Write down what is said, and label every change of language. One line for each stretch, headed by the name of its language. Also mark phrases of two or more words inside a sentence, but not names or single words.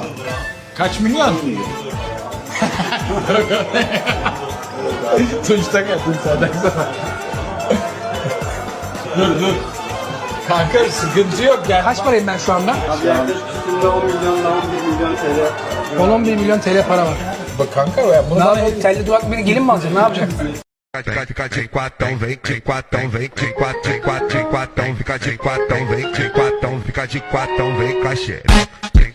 Turkish: Kaç milyon? Tunçta gel. Tunçta dur. Kanka sıkıntı yok. Yani Kaç parayım ben şu anda? Abi yaklaşık üstünde 10 milyonla 11 milyon TL. 11 milyon TL para var. bak kanka ya bunu Ne bana yapayım? Telli dudak beni gelin mi alacak? Ne yapacak?
Portuguese: Fica de quatão, vem de quatão, vem de quatão, fica de quatão, vem de quatão, fica de quatão, vem com a xereca.